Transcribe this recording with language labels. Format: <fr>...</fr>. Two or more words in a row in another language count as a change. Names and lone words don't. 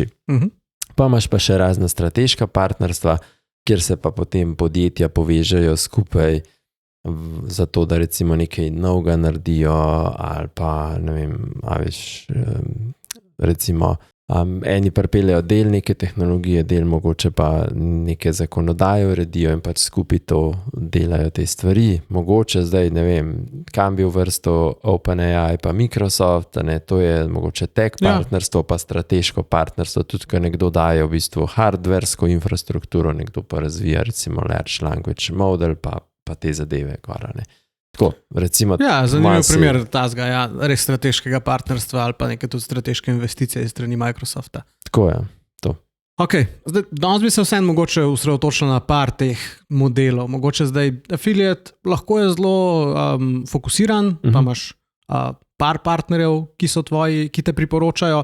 <sl>Pa imaš pa še razna strateška partnerstva, kjer se pa potem podjetja povežejo skupaj zato, da recimo nekaj novega naredijo ali pa, ne vem, recimo eni pripeljejo del neke tehnologije, del mogoče pa neke zakonodaje uredijo in pač skupaj to delajo te stvari. Mogoče zdaj, ne vem, kam bi uvrstil OpenAI pa Microsoft, ne, to je mogoče tech partnerstvo, pa strateško partnerstvo, tudi ko nekdo daje v bistvu hardversko infrastrukturo, nekdo pa razvija recimo</sl> <en>large language model,</en> <sl>pa te zadeve gora, ne. Tako, recimo, zanimiv primer tazga, res strateškega partnerstva ali pa neke tudi strateške investicije iz strani Microsofta. Tako je, to. Ok, zdaj, danes bi se vseeno mogoče osredotočil na par teh modelov. Mogoče zdaj affiliate lahko je zelo fokusiran, pa imaš par partnerjev, ki so tvoji, ki te priporočajo.</sl>